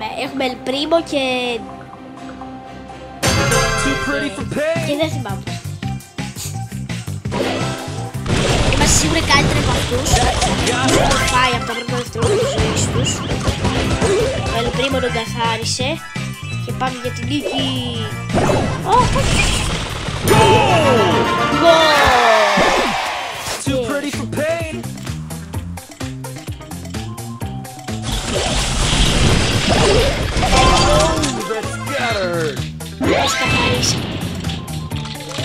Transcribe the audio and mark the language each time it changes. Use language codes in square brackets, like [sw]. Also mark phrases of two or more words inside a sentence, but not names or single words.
[el] Έχουμε El Primo και δεν θυμάμαι. Είμαστε σίγουρα καλύτεροι από αυτούς. Έχουν φάει από τα πρώτα δευτερόλεπτα της ζωής τους. Ο El Primo τον καθάρισε. Και πάμε για την νίκη. [en] Too pretty for pain. Oh, that's gotta hurt. [el] Μας καθαρίσαμε.